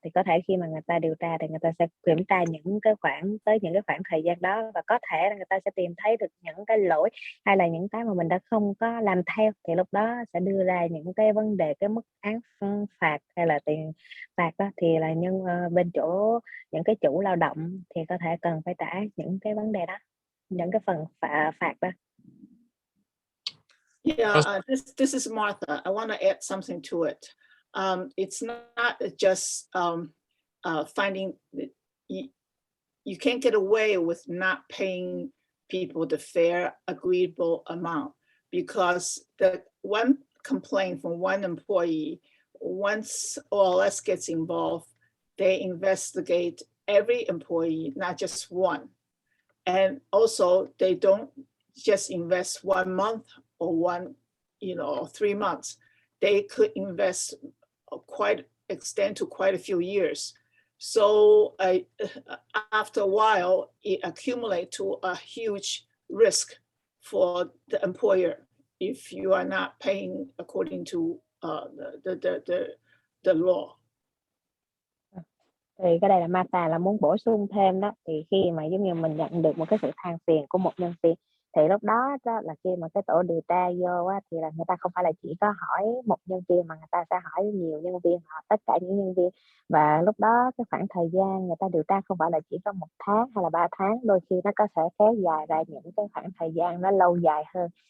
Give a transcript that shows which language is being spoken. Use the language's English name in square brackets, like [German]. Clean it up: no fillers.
[Vietnamese] Thì có thể khi mà người ta điều tra thì người ta sẽ kiểm tra những cái khoảng thời gian đó, và có thể là người ta sẽ tìm thấy được những cái lỗi hay là những cái mà mình đã không có làm theo, thì lúc đó sẽ đưa ra những cái vấn đề, cái mức án phạt hay là tiền phạt đó, thì là bên chỗ những cái chủ lao động thì có thể cần phải trả những cái vấn đề đó, những cái phần phạt đó. [English] Yeah, this is Martha. I want to add something to it. It's not just finding you can't get away with not paying people the fair agreeable amount, because the one complaint from one employee, once OLS gets involved, they investigate every employee, not just one. And also they don't just invest 1 month or 3 months. They could invest extend to quite a few years. So after a while, it accumulates to a huge risk for the employer if you are not paying according to the law. [Vietnamese] Thì cái đây là Martha là muốn bổ sung thêm đó, thì khi mà giống như mình nhận được một cái sự than phiền của một nhân viên, thì lúc đó là khi mà cái tổ điều tra vô á, thì là người ta không phải là chỉ có hỏi một nhân viên, mà người ta sẽ hỏi nhiều nhân viên, họ tất cả những nhân viên. Và lúc đó cái khoảng thời gian người ta điều tra không phải là chỉ có 1 tháng hay là 3 tháng, đôi khi nó có thể kéo dài ra những cái khoảng thời gian nó lâu dài hơn.